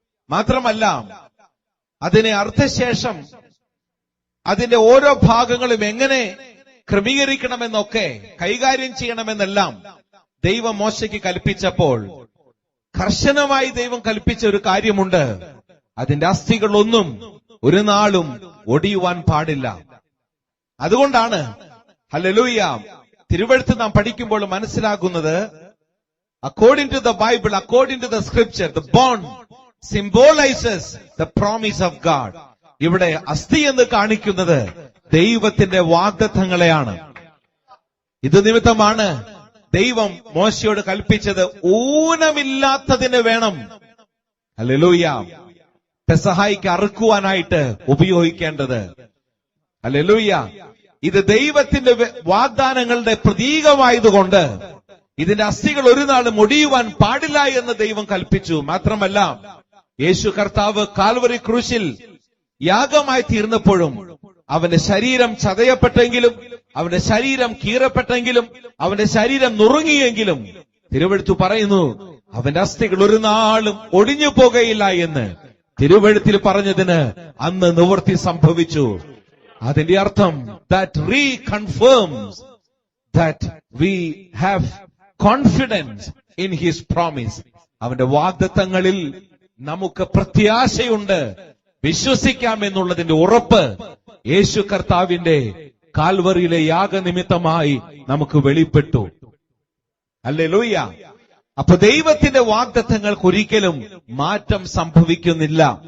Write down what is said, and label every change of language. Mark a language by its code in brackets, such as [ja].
[ml] മാത്രമല്ല, അതിനെ അർത്ഥശേഷം അതിന്റെ ഓരോ ഭാഗങ്ങളും എങ്ങനെ ക്രമീകരിക്കണമെന്നൊക്കെ കൈകാര്യം ചെയ്യണമെന്നെല്ലാം ദൈവം മോശയ്ക്ക് കൽപ്പിച്ചപ്പോൾ കർശനമായി ദൈവം കൽപ്പിച്ച ഒരു കാര്യമുണ്ട്. അതിന്റെ അസ്ഥികളൊന്നും ഒരു നാളും ഒടിയുവാൻ പാടില്ല. അതുകൊണ്ടാണ് ഹല്ലേലൂയ തിരുവെഴുത്ത് നാം പഠിക്കുമ്പോൾ മനസ്സിലാകുന്നത്, [en] according to the Bible, according to the scripture, the bond symbolizes the promise of God. [ml] ഇവിടെ അസ്ഥി എന്ന് കാണിക്കുന്നത് ദൈവത്തിന്റെ വാഗ്ദത്തങ്ങളെയാണ്. ഇത് നിമിത്തമാണ് ദൈവം മോശയോട് കൽപ്പിച്ചത് ഊനമില്ലാത്തതിന് വേണം ഹല്ലേലൂയ പെസഹായിക്ക് അറുക്കുവാനായിട്ട് ഉപയോഗിക്കേണ്ടത്. ഹല്ലേലൂയ. ഇത് ദൈവത്തിന്റെ വാഗ്ദാനങ്ങളുടെ പ്രതീകമായതുകൊണ്ട് ഇതിന്റെ അസ്ഥികൾ ഒരു നാളും ഒടിയുവാൻ പാടില്ല എന്ന് ദൈവം കൽപ്പിച്ചു. മാത്രമല്ല, യേശു കർത്താവ് കാൽവറി ക്രൂശിൽ യാഗമായി തീർന്നപ്പോഴും അവന്റെ ശരീരം ചതയപ്പെട്ടെങ്കിലും, അവന്റെ ശരീരം കീറപ്പെട്ടെങ്കിലും, അവന്റെ ശരീരം നുറുങ്ങിയെങ്കിലും തിരുവെഴുത്ത് പറയുന്നു അവന്റെ അസ്ഥികൾ ഒരു നാളും ഒടിഞ്ഞു പോകയില്ല എന്ന് തിരുവെഴുത്തിൽ പറഞ്ഞതിന് അന്ന് നിവൃത്തി സംഭവിച്ചു. അതിന്റെ അർത്ഥം [en] that reconfirms that we have confidence in his promise. [ml] അവന്റെ വാഗ്ദത്തങ്ങളിൽ നമുക്ക് പ്രത്യാശയുണ്ട്, വിശ്വസിക്കാം എന്നുള്ളതിന്റെ ഉറപ്പ് യേശു കർത്താവിന്റെ കാൽവറിയിലെ യാഗനിമിത്തമായി നമുക്ക് വെളിപ്പെട്ടു. ഹല്ലേലൂയ. അപ്പൊ ദൈവത്തിന്റെ വാഗ്ദത്തങ്ങൾക്ക് ഒരിക്കലും മാറ്റം സംഭവിക്കുന്നില്ല.